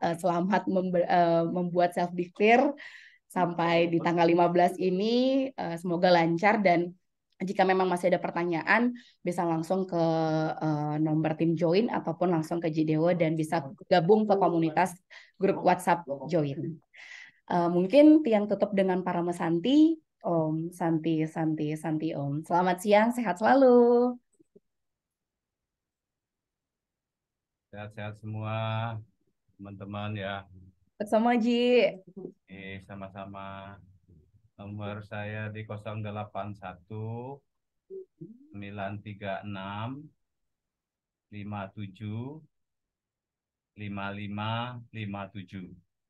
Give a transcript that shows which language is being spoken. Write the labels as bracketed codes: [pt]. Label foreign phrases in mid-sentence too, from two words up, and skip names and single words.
[id] Selamat membuat self-declare sampai di tanggal 15 ini. Semoga lancar, dan jika memang masih ada pertanyaan bisa langsung ke nomor tim Join ataupun langsung ke Jidewo dan bisa gabung ke komunitas grup WhatsApp Join. Mungkin tiang tutup dengan para mesanti. [sa] Om Santi Santi Santi Om. [id] Selamat siang, sehat selalu. Sehat-sehat semua teman-teman ya. Bersama Ji. Sama-sama. Nomor saya di 081 936 57 5557.